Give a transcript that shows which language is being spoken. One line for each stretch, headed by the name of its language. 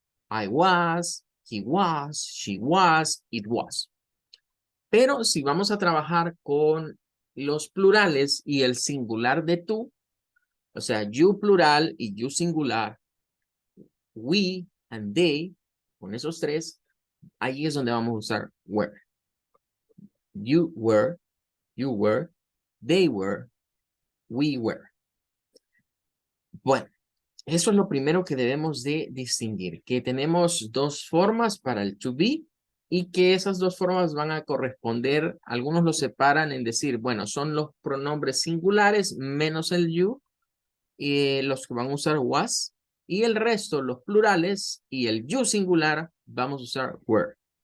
English: I was, he was, she was, it was.
Spanish: Pero si vamos a trabajar con los plurales y el singular de tú, o sea, you plural y you singular, we and they, con esos tres, ahí es donde vamos a usar were.
English: You were, they were, we were.
Spanish: Bueno, eso es lo primero que debemos de distinguir, que tenemos dos formas para el to be y que esas dos formas van a corresponder, algunos lo separan en decir, bueno, son los pronombres singulares menos el you, y los que van a usar was, y el resto, los plurales y el you singular, vamos a usar were.